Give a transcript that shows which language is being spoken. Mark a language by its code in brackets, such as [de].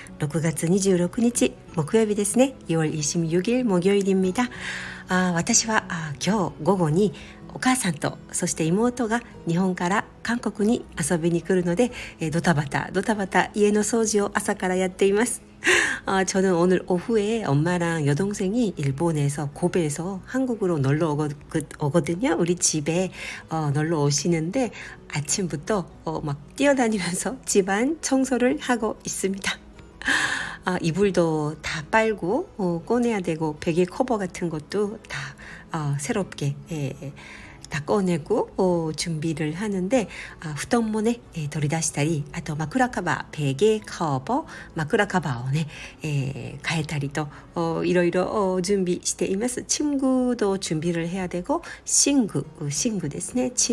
[ja] 6月26日木曜日ですね。 [ko] 6월26일 목요일입니다。 [ja] 私は今日午後にお母さんとそして妹が日本から韓国に遊びに来るので、ドタバタ家の掃除を朝からやっています。 [ko] 저는 오늘 오후에 엄마랑 여동생이 일본에서 고베에서 한국으로 놀러 오거든요. 우리 집에 놀러 오시는데 아침부터 막 뛰어다니면서 집안 청소를 하고 있습니다. 이불도 다 빨고 꺼내야 되고 베개 커버 같은 것도 다 새롭게 다 꺼내고 준비를 하는데 [ja] 布団もね、取り出したり、あと枕カバー、ベゲカバー、枕カバーをね、変えたりといろいろ準備しています。 [ko] 침구도 준비를 해야 되고 [ja] 寝具ですね。